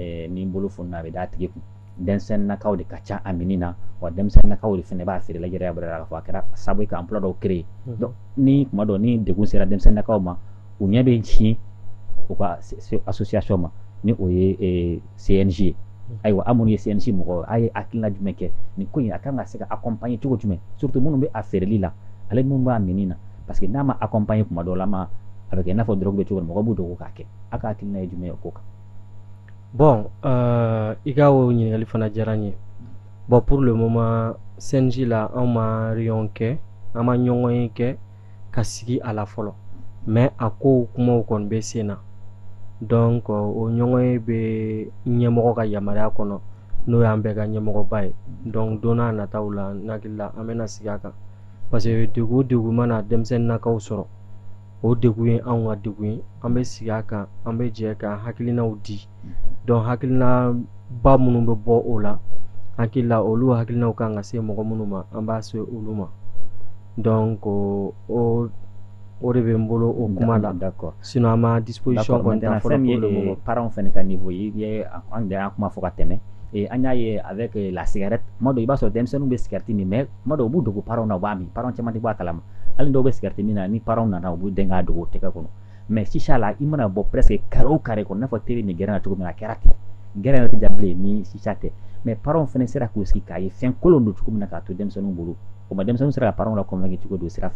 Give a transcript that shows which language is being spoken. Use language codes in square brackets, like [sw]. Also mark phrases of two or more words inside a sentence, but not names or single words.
[bm] ni bolo fununa a bɛ d'a tigi kun denmisɛnninnakaw de ka ca a mini na wa denmisɛnninnakaw de fɛnɛ b'a feere lajɛrɛ k'a fɔ a kɛra sababu ye ka emploi dɔw créer donc ni kuma dɔ ni degun sera denmisɛnninnakaw ma u ɲɛ bɛ ci u ka association ma ni o ye CNG ye ayiwa an minnu ye CNG mɔgɔ a ye hakilina jumɛn kɛ nin ko in a kan ka se ka accompagner cogo jumɛn surtout minnu bɛ a feereli la ale minnu b'a mini na [fr] parce que [bm] n'a ma accompagner kuma dɔw la a bɛ kɛ i n'a fɔ drogue bɛ cogo min mɔgɔ b'u dogo k'a kɛ a ka hakilina ye jumɛn ye o ko kan. Bon, i ka o ɲininkali fana diyara n ye. Bon, [fr] pour le moment [bm] CNG la an ma réunion kɛ an ma ɲɔgɔn ye kɛ ka sigi a la fɔlɔ mais a ko kumaw kɔni bɛ sen na donc o ɲɔgɔn ye bɛ ɲɛmɔgɔ ka yamaruya kɔnɔ n'o y'an bɛɛ ka ɲɛmɔgɔba ye donc don n'a nataw la n hakili la an bɛna sigi a kan [fr] parce que [bm] degun mana denmisɛnninnakaw sɔrɔ o degun ye anw ka degun ye an bɛ sigi a kan an bɛ jɛ ka hakilinaw di donc hakilina ba minnu bɛ bɔ o la hakili la olu hakilinaw kan ka se mɔgɔ minnu ma an b'a se olu ma donc o de bɛ n bolo o kuma la sinon an ma disposition kɔni ta fɔlɔ [fr] pour le moment. [bm] Parents fɛnɛ ka niveau ye an de y'an kuma fɔ ka tɛmɛ an y'a ye [fr] avec la cigarette [bm] tuma dɔw i b'a sɔrɔ denmisɛnninw bɛ cigarette min mais tuma dɔw u b'u dogo parents na u b'a min parents caman tɛ bɔ a kalama hali dɔw bɛ cigarette min na ni parents nana u b'u dɛn k'a dogo tɛgɛ kɔnɔ mais sisa la i mana bɔ [fr] presque carré [bm] o carré kɔnɔ n'a fɔ télé ni gɛrɛn na cogo min na a kɛra ten gɛrɛn yɛrɛ tɛ ja bilen ni sisa tɛ mais parents fɛnɛ sera k'u sigi k'a ye fɛn kolon don cogo min na k'a to denmisɛnninw bolo o ma denmisɛnninw sera ka parents la convaincre cogo don sira fɛ.